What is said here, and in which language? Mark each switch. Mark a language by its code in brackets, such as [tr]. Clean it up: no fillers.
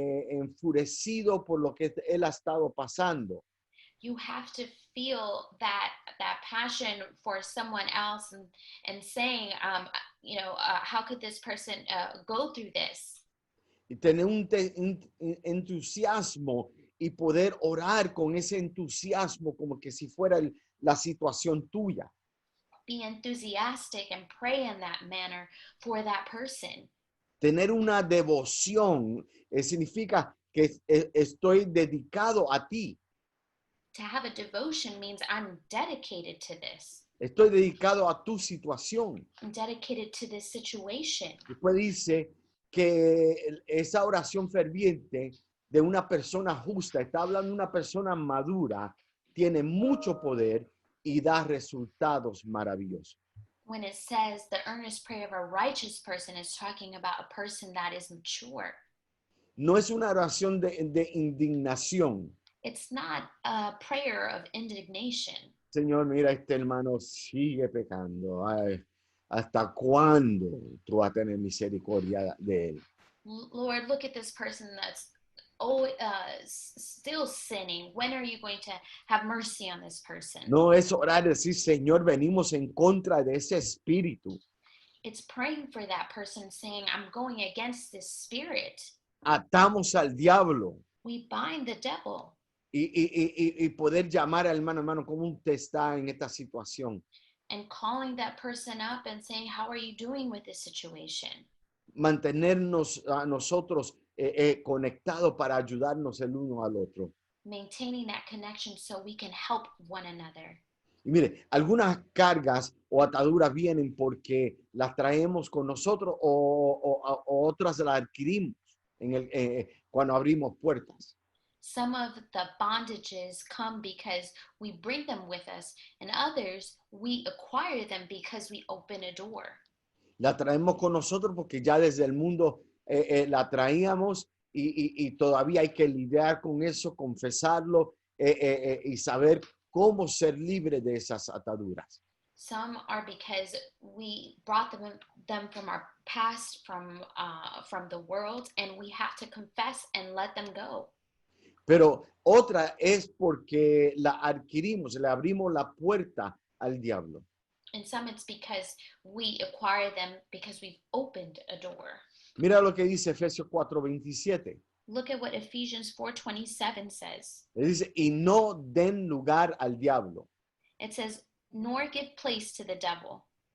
[es] enfurecido por lo que él ha estado pasando. [en] You have to feel that passion for someone else and saying, how could this person go through this? [es] Y tener un entusiasmo y poder orar con ese entusiasmo como que si fuera la situación tuya. [en] Be enthusiastic and pray in that manner for that person. [es] Tener una devoción significa que estoy dedicado a ti. [en] To have a devotion means I'm dedicated to this. [es] Estoy dedicado a tu situación. [en] I'm dedicated to this situation. [es] Después dice que esa oración ferviente de una persona justa, está hablando de una persona madura, tiene mucho poder y da resultados maravillosos. [en] When it says the earnest prayer of a righteous person, is talking about a person that is mature. [es] No es una oración de indignación. [en] It's not a prayer of indignation. [es] Señor, mira, este hermano sigue pecando. Ay, ¿hasta cuándo tú vas a tener misericordia de él? [en] Lord, look at this person that's still sinning. When are you going to have mercy on this person? [es] No es orar y decir, Señor, venimos en contra de ese espíritu. [en] It's praying for that person, saying, I'm going against this spirit. [es] Atamos al diablo. [en] We bind the devil. [es] Y poder llamar al hermano, ¿cómo usted está en esta situación? [en] And calling that person up and saying, how are you doing with this situation? [es] Mantenernos a nosotros conectados para ayudarnos el uno al otro. [en] Maintaining that connection so we can help one another. [es] Y mire, algunas cargas o ataduras vienen porque las traemos con nosotros o otras las adquirimos cuando abrimos puertas. [en] Some of the bondages come because we bring them with us, and others we acquire them because we open a door. [es] La traemos con nosotros porque ya desde el mundo la traíamos y todavía hay que lidiar con eso, confesarlo y saber cómo ser libre de esas ataduras. [en] Some are because we brought them from our past, from the world, and we have to confess and let them go. [es] Pero otra es porque la adquirimos, le abrimos la puerta al diablo. [en] And some it's because we acquire them because we've opened a door. [es] Mira lo que dice Efesios 4:27. [en] Look at what Ephesians 4:27 says. [es] Le dice, y no den lugar al diablo. [en] It says, nor give place to the devil.